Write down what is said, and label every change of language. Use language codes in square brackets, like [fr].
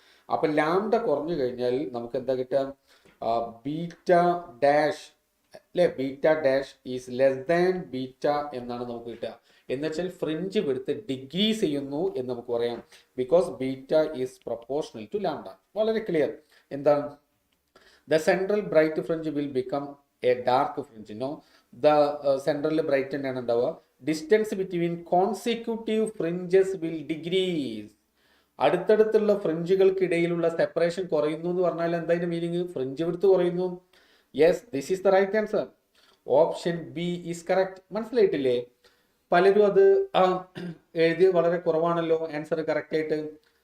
[ml] അപ്പൊ ലാംഡ കുറഞ്ഞു കഴിഞ്ഞാൽ നമുക്ക് എന്താ കിട്ടുക? ബീറ്റ ഡാഷ് അല്ലെ? [en] beta dash is less than beta [ml] എന്നാണ് നമുക്ക് കിട്ടുക. എന്ന് വെച്ചാൽ ഫ്രിഞ്ച് വിഡ്ത്ത് ഡിക്രീസ് ചെയ്യുന്നു എന്ന് നമുക്ക് പറയാം. [en] Because beta is proportional to lambda. [ml] വളരെ ക്ലിയർ. എന്താണ്? [en] The central bright fringe will become a dark fringe. No, the central bright [ml] തന്നെയാണ് ഉണ്ടാവുക. [en] Distance between consecutive fringes will decrease. [ml] അടുത്തടുത്തുള്ള ഫ്രിഞ്ചുകൾക്കിടയിലുള്ള separation കുറയുന്നു എന്ന് പറഞ്ഞാൽ എന്താ മീനിങ്? ഫ്രിഞ്ച് വിഡ്ത്ത് കുറയുന്നു. [en] Yes, this is the right answer. Option B is correct. [ml] മനസ്സിലായിട്ടില്ലേ? പലരും അത് എഴുതി വളരെ കുറവാണല്ലോ ആൻസർ കറക്റ്റ് ആയിട്ട്.